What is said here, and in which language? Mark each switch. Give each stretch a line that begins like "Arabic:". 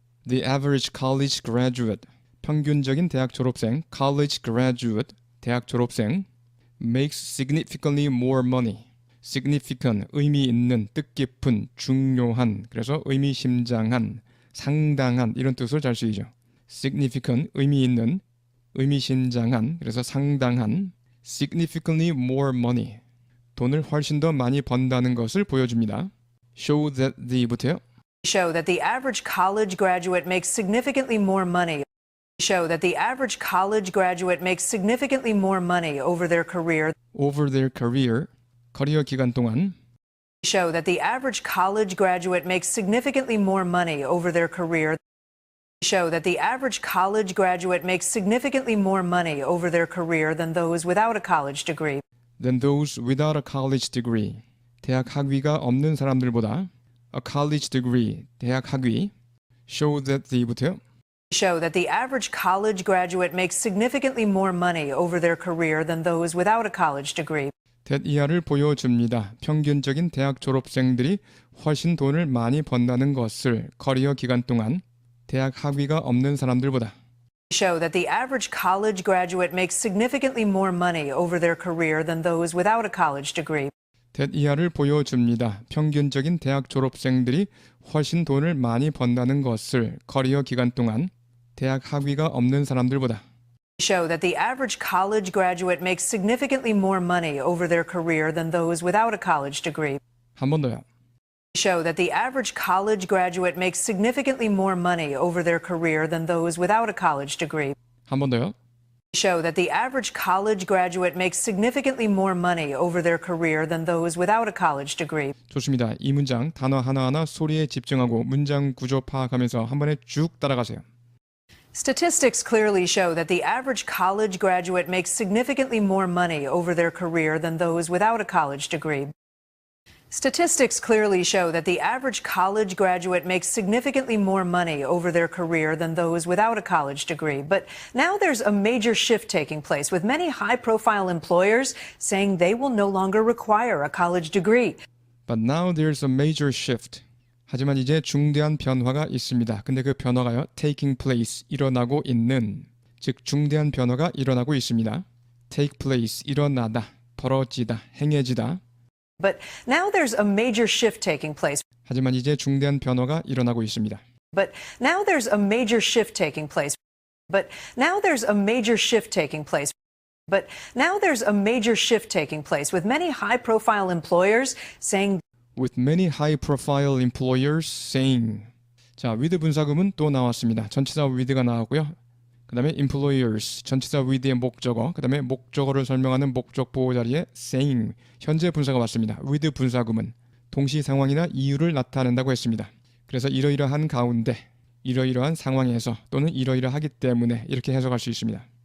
English: The average college graduate,
Korean: 평균적인 대학 졸업생,
English: college graduate,
Korean: 대학 졸업생,
English: makes significantly more money.
Korean: significant, 의미 있는, 뜻깊은, 중요한, 그래서 의미심장한, 상당한 이런 뜻으로 잘 쓰이죠. significant, 의미 있는, 의미심장한, 그래서 상당한,
English: significantly more money,
Korean: 돈을 훨씬 더 많이 번다는 것을 보여줍니다.
English: show that the부터요. Show that the average college graduate makes significantly more money. Show that the average college graduate makes significantly more money over their career. over their career,
Korean: 커리어 기간 동안.
English: Show that the average college graduate makes significantly more money over their career. Show that the average college graduate makes significantly more money over their career than those without a college degree. than those without a college degree,
Korean: 대학 학위가 없는 사람들보다.
English: a college degree,
Korean: 대학 학위.
English: show that the부터요. Show that the average college graduate makes significantly more money over their career than those without a college degree.
Korean: that 이하를 보여줍니다. 평균적인 대학 졸업생들이 훨씬 돈을 많이 번다는 것을 커리어 기간 동안 대학 학위가 없는 사람들보다.
English: Show that the average college graduate makes significantly more money over their career than those without a college degree.
Korean: that 이하를 보여줍니다. 평균적인 대학 졸업생들이 훨씬 돈을 많이 번다는 것을 커리어 기간 동안 대학 학위가 없는 사람들보다.
English: show that the average college graduate makes significantly more money over their career than those without a college degree.
Korean: 한 번 더요.
English: Show that the average college graduate makes significantly more money over their career than those without a college degree.
Korean: 한 번 더요.
English: Show that the average college graduate makes significantly more money over their career than those without a college degree.
Korean: 좋습니다. 이 문장 단어 하나하나 소리에 집중하고 문장 구조 파악하면서 한 번에 쭉 따라가세요.
English: Statistics clearly show that the average college graduate makes significantly more money over their career than those without a college degree. Statistics clearly show that the average college graduate makes significantly more money over their career than those without a college degree. But now there's a major shift taking place, with many high-profile employers saying they will no longer require a college degree. But now there's a major shift.
Korean: 하지만 이제 중대한 변화가 있습니다. 근데 그 변화가요,
English: taking place,
Korean: 일어나고 있는, 즉 중대한 변화가 일어나고 있습니다.
English: take place,
Korean: 일어나다, 벌어지다, 행해지다.
English: But now there's a major shift taking place.
Korean: 하지만 이제 중대한 변화가 일어나고 있습니다.
English: But now there's a major shift taking place. But now there's a major shift taking place. But now there's a major shift taking place, with many high-profile employers saying With many high-profile employers saying.
Korean: 자, with 분사구문 또 나왔습니다. 전치사 with가 나왔고요. 그 다음에 employers, 전치사 with의 목적어, 그 다음에 목적어를 설명하는 목적 보호 자리에 saying, 현재 분사가 왔습니다. with 분사구문, 동시 상황이나 이유를 나타낸다고 했습니다. 그래서 이러이러한 가운데, 이러이러한 상황에서 또는 이러이러하기 때문에 이렇게 해석할 수 있습니다.